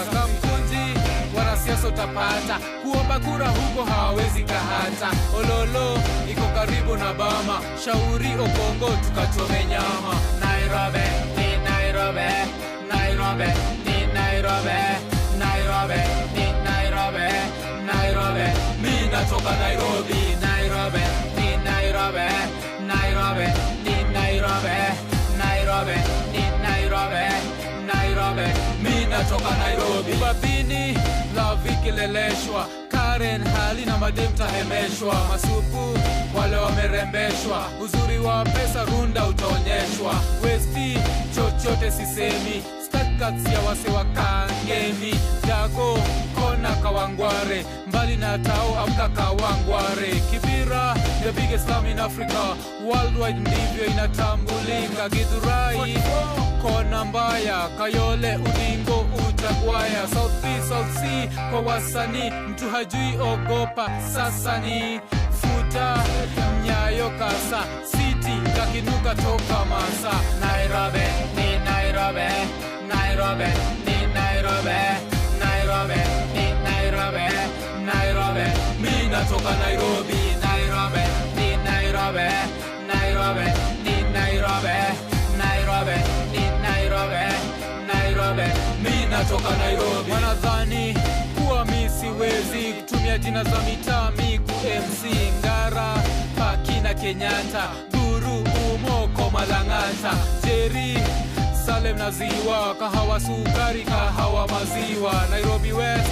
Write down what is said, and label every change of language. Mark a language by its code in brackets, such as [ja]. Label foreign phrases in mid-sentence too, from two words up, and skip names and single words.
[sw] Kamkunji wanasiasa utapata, kuomba kura huko hawawezi kahata. Ololo iko karibu na Bama, shauri Okongo tukachome nyama. Nairobi ni Nairobi, Nairobi ni Nairobi, Nairobi ni Nairobi, Nairobi mimi natoka Nairobi. Nairobi ni Nairobi, Nairobi ni Nairobi, Nairobi ni Nairobi, Nairobi mimi natoka Nairobi. Babini love ikileleshwa, Karen hali na madem tahemeshwa. Masupu wale wamerembeshwa, uzuri wa pesa runda utaonyeshwa. Westi chochote sisemi, stakats ya wase wa Kangemi. Dago kona Kawangware, mbali na tao amka Kawangware. Kibira [en] the biggest slum in Africa, [sw] worldwide ndivyo inatambulika. Githurai kona mbaya, Kayole Udingo Utagwaya. South B, South C kwa wasani, mtu hajui ogopa sasa ni futa. Nyayo Kasa City kakinuka toka Masa. Nairobi ni Nairobi, Nairobi ni Nairobi, Nairobi ni Nairobi, Nairobi mimi natoka Nairobi. Nairobi ni Nairobi, Nairobi ni Nairobi, Nairobi ni Nairobi, Nairobi mimi natoka Nairobi. Wanadhani kuwa mimi siwezi kutumia jina za mitaa, mimi ku MC Ngara, Paki na Kenyatta, Guru Tomoko Malangata Jerry Salem na Ziwa kahawa sukari kahawa maziwa Nairobi West